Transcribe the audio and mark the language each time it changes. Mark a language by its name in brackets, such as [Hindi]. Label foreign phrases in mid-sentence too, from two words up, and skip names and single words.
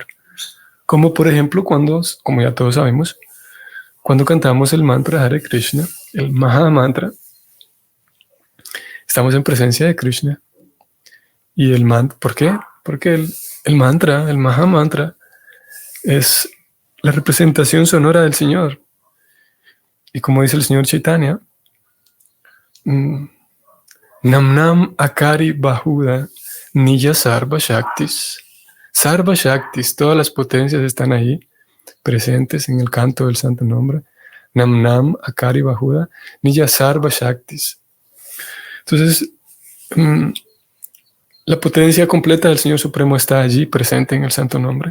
[Spanish] Como por ejemplo cuando, como ya todos sabemos, cuando cantamos el mantra Hare Krishna, el Maha Mantra, estamos en presencia de Krishna. Y el mantra, ¿por qué? Porque el mantra, el Maha Mantra, es la representación sonora del Señor. Y como dice el Señor Chaitanya, [Sanskrit] Namnam Akari Bahuda Nija Sarva Shaktis. Sarva Shaktis, [Spanish] todas las potencias están ahí, presentes en el canto del santo nombre. [Sanskrit] Namnam Akari Bahuda Nija Sarva Shaktis. [Spanish] Entonces, la potencia completa del Señor Supremo está allí, presente en el santo nombre.